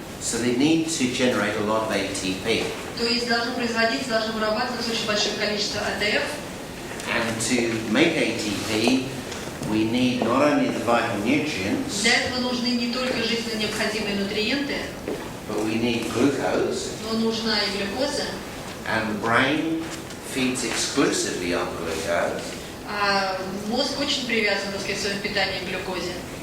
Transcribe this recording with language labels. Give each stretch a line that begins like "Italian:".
English: So they need to generate a lot of ATP.
Russian: То есть должно вырабатываться очень большое количество АТФ.
English: And to make ATP, we need not only the vital nutrients,
Russian: Для этого нужны не только жизненно необходимые нутриенты,
English: but we need glucose,
Russian: но нужна и глюкоза.
English: and the brain feeds exclusively on glucose
Russian: А мозг очень привязан, так сказать, в своем питании к глюкозе.